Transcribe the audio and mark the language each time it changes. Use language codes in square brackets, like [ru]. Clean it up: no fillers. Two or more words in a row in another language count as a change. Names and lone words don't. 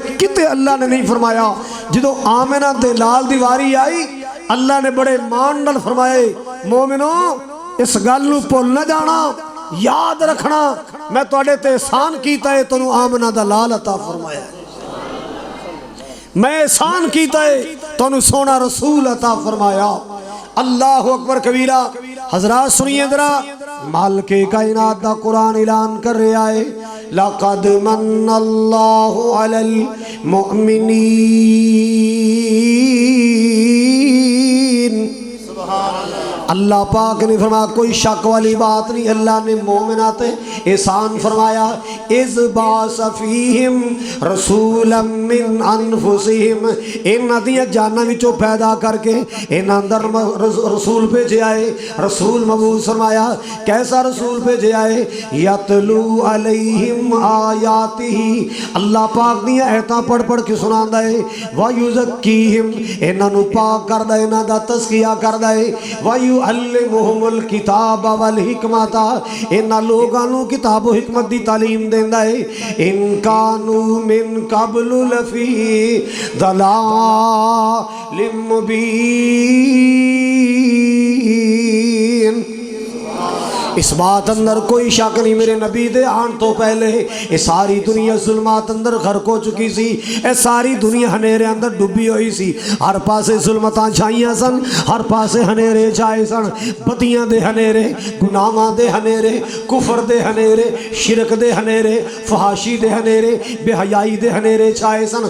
[pa] کتے اللہ نے نہیں فرمایا۔ جو آمنہ دے لال دی واری آئی، اللہ نے بڑے مان نال فرمائے، مومنو اس گل نوں بھل نہ جانا، یاد رکھنا میں تہاڈے تے احسان کیتا ہے، تینوں آمنہ دا لال عطا فرمایا. میں احسان کیتا ہے، تینوں سوہنا رسول عطا فرمایا. [ar] الله أكبر كبيرا. [pa] حضرات سنیے ذرا، مالکِ کائنات دا قرآن اعلان کر رہا ہے, [ar] لقد من الله على المؤمنين. [pa] اللہ پاک نے فرمایا، کوئی شک والی بات نہیں، اللہ نے مومناں تے احسان فرمایا. [ar] إذ بعث فيهم رسولا من أنفسهم, [pa] انہاں دی جاناں وچوں پیدا کر کے انہاں اندر رسول بھیجے آئے. رسول مبعوث فرمایا، کیسا رسول بھیجے آئے? [ar] يتلو عليهم آياته, [pa] اللہ پاک دی آیتاں پڑھ پڑھ کے سناندا ہے. [ar] ويزكيهم, [pa] انہاں نوں پاک کردا، انہاں دا تزکیہ کردا ہے. [ar] ويعلمهم الكتاب والحكمة, [pa] انہاں لوگاں نوں کتاب و حکمت دی تعلیم دیندا ہے. [ar] إن كانوا من قبل لفي ضلال مبين. [pa] اس بات اندر کوئی شک نہیں، میرے نبی دے آن تو پہلے یہ ساری دنیا ظلمات اندر غرق ہو چکی سی. یہ ساری دنیا ہنیرے اندر ڈبی ہوئی سی۔ ہر پاسے ظلمتاں چھائیاں سن، ہر پاسے ہنیرے چھائے سن. بدیاں دے ہنیرے، گناہاں دے ہنیرے، کفر دے ہنیرے، شرک دے ہنیرے، فحاشی دے ہنیرے، بے حیائی دے ہنیرے چھائے سن.